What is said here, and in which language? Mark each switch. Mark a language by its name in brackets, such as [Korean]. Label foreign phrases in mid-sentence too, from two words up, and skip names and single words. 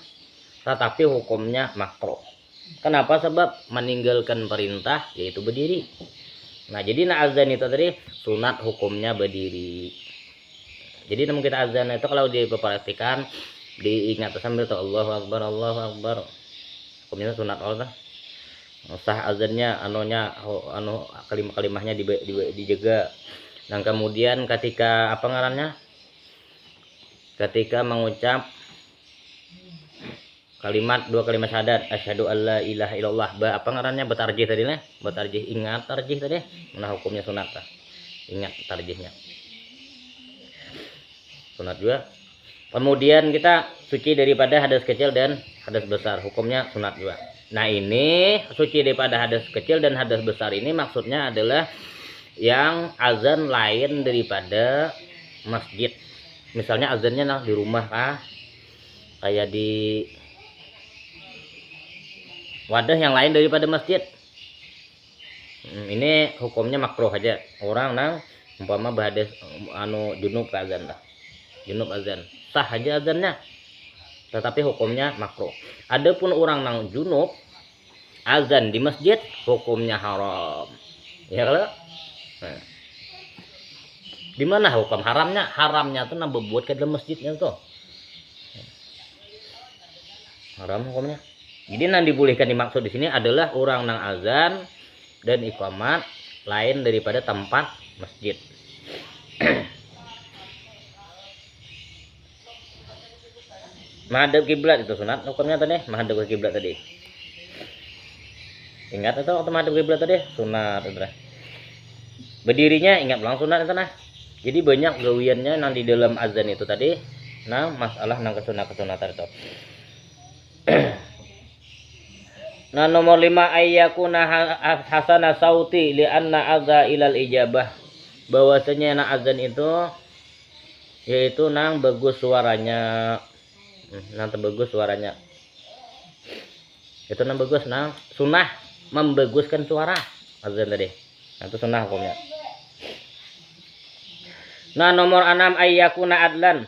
[Indonesian] Tetapi hukumnya makruh. Kenapa? Sebab meninggalkan perintah yaitu berdiri. Nah, jadi azan itu tadi sunat hukumnya berdiri. Jadi namun kita azan itu kalau diperhatikan, diingat sambil tuh [Arabic] الله أكبر، الله أكبر. [Indonesian] Hukumnya sunat Allah. Sah azannya kalimah-kalimahnya dijaga. Dan kemudian ketika apa ngarannya? Ketika mengucap dua kalimat syahadat, [Arabic] أشهد أن لا إله إلا الله, [Indonesian] apa ngarannya, bertarjih tadi lah, bertarjih, ingat tarjih tadi. Nah, hukumnya sunat lah. Ingat tarjihnya. Sunat juga. Kemudian kita suci daripada hadas kecil dan hadas besar, hukumnya sunat juga. Nah, ini suci daripada hadas kecil dan hadas besar ini maksudnya adalah yang azan lain daripada masjid. Misalnya azannya di rumah kah, kayak di wadah yang lain daripada masjid. Ini hukumnya makruh aja. Orang nang umpama berhadas junub azan lah. Junub azan. Sah aja azannya. tetapi hukumnya makruh. Adapun orang nang junub azan di masjid hukumnya haram. Ya kalau nah, di mana hukum haramnya? Haramnya tuh nambah buat ke dalam masjidnya tuh. Haram hukumnya. Jadi yang dibolehkan dimaksud di sini adalah orang nang azan dan iqamat lain daripada tempat masjid. Menghadap kiblat itu sunat hukumnya tadi, menghadap ke kiblat tadi. Ingat itu waktu menghadap kiblat tadi sunat itu. Berdirinya ingat ulang sunat itu nah. Jadi banyak gawiannya nang di dalam azan itu tadi. Nah, masalah nang kesunatan itu. Nah nomor 5 [Arabic] أن يكون حسن الصوت لأن أدعى إلى الإجابة. [Indonesian] Bahwasanya nang azan itu yaitu nang bagus suaranya. Nang bagus suaranya. Itu nang bagus nang sunnah membaguskan suara azan tadi. Nah, itu sunnah hukumnya. Nah nomor 6 [Arabic] أن يكون عدلا.